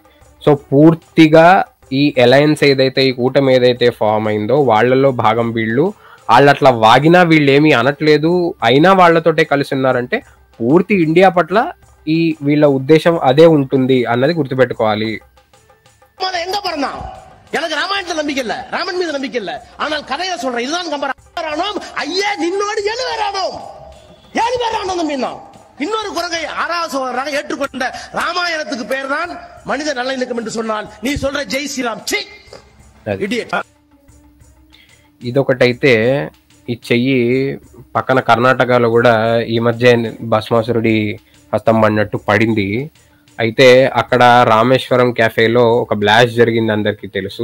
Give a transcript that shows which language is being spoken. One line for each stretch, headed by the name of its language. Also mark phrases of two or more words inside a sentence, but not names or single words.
Telugu: సో పూర్తిగా ఈ అలయన్స్ ఏదైతే, ఈ కూటమి ఏదైతే ఫామ్ అయిందో వాళ్ళలో భాగం వీళ్ళు. వాళ్ళు అట్లా వాగినా వీళ్ళు ఏమీ అనట్లేదు, అయినా వాళ్ళతోటే కలిసి ఉన్నారంటే పూర్తి ఇండియా పట్ల ఈ వీళ్ళ ఉద్దేశం అదే ఉంటుంది అన్నది గుర్తుపెట్టుకోవాలి.
Tamil: எனக்கு ராமாயணத்துல நம்பிக்கை இல்ல, ராமன் மீது நம்பிக்கை இல்ல, ஆனால் கதையை சொல்றேன். இதுதான் கம்பரானோம். ஐயா நின்னோடு 7 பேர் ஆனோம், 7 பேர் ஆனோம் தம்பினா. இன்னொரு குரங்கை 6வது சோதரராக ஏற்றுக்கொண்ட ராமாயணத்துக்கு பேர் தான் மனித நல்லிணக்கம் என்று சொன்னால் நீ சொல்ற ஜெய்
Telugu: శ్రీరామ్ ఛీ ఇడియట్. ఇదొకటైతే ఈ చెయ్యి పక్కన కర్ణాటకలో కూడా ఈ మధ్య భస్మాసురుడి హస్తం పడినట్టు పడింది. అయితే అక్కడ రామేశ్వరం క్యాఫేలో ఒక బ్లాస్ట్ జరిగింది, అందరికీ తెలుసు.